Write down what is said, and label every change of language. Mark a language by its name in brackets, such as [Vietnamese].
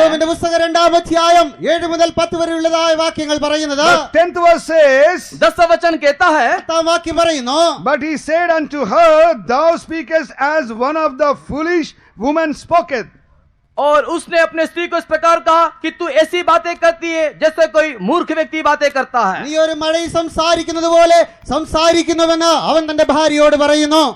[Malayalam] യോബിന്റെ പുസ്തകം 2-ാം അധ്യായം 7 മുതൽ 10 വരെയുള്ളതായ വാക്യങ്ങൾ പറയുന്നത്. [English] The 10th verse says, [Hindi] 10 वचन कहता है [Malayalam] 10-ാം വാക്യം പറയുന്നു, [English] But he said unto her, Thou speakest as one of the foolish women spoketh. [Hindi] और उसने अपने स्त्री को इस प्रकार कहा कि तू ऐसी बातें करती है जैसे कोई मूर्ख व्यक्ति बातें करता है। [Malayalam] നീ ഒരു മഴ സംസാരിക്കുന്നത് പോലെ സംസാരിക്കുന്നുവെന്ന് അവൻ തന്റെ ഭാര്യയോട് പറയുന്നു.